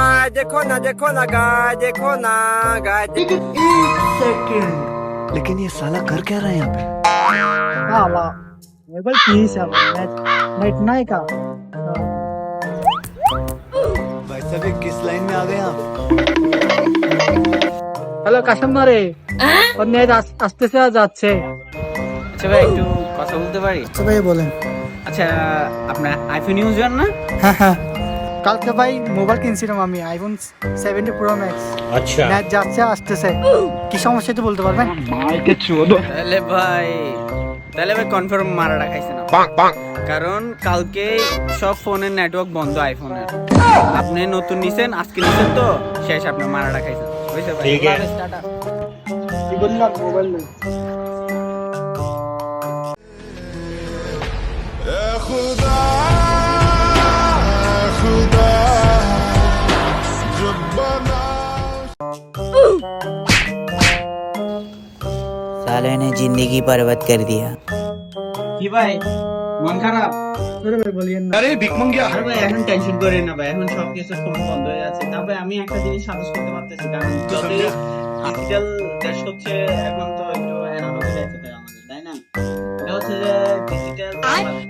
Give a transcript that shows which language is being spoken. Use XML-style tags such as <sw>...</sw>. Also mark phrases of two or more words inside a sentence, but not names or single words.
<hi>गाय देखो ना गाय देखो ना गाय लेकिन एक सेकंड, लेकिन ये साला कर क्या रहा है यहाँ पे? हाँ मोबाइल प्लीज है नेट नहीं का भाई साहब ये किस लाइन में आ गए आप?</hi> <bn>হ্যালো কাস্টমারে ওর নেট আসতেছে আর যাচ্ছে। আচ্ছা ভাই একটু কথা বলতে পারি? আচ্ছা ভাই বলেন। আচ্ছা আপনার আইফোন ইউজার না? হ্যাঁ কালকে ভাই মোবাইল কিনছিলাম আমি আইফোন 70 প্রো ম্যাক্স। আচ্ছা নেট যাচ্ছে আসতেছে, কি সমস্যা তো বলতে পারবেন? তাহলে ভাই কনফার্ম মারাটা খাইছে না, কারণ কালকে সব ফোনের নেটওয়ার্ক বন্ধ আইফোনের। আপনি নতুন নিছেন, আজকে নিছেন তো শেষ, আপনার মারাটা খাইছেন। বুঝতে পারছেন? ঠিক আছে টাটা। কি বললাম মোবাইল নেই।</bn> <hi>साले ने जिंदगी बर्बाद कर दिया।</hi> <bn>কি ভাই মন খারাপ? আরে ভাই বলিয়েন না।</bn> <hi>अरे भिख मंगिया।</hi> <bn>আরে ভাই এখন টেনশন করেন না ভাই, এখন সব কিছু ফোন বন্ধ হয়ে আছে। তবে আমি একটা জিনিস সাজেস্ট করতে পারতেছি, কারণ যদি ডিজিটাল দেশ হচ্ছে এখন তো একটু অ্যানালগ লাইফে তাই আমাদের, তাই না? এটা হচ্ছে যে ডিজিটাল বাংলাদেশ।</bn>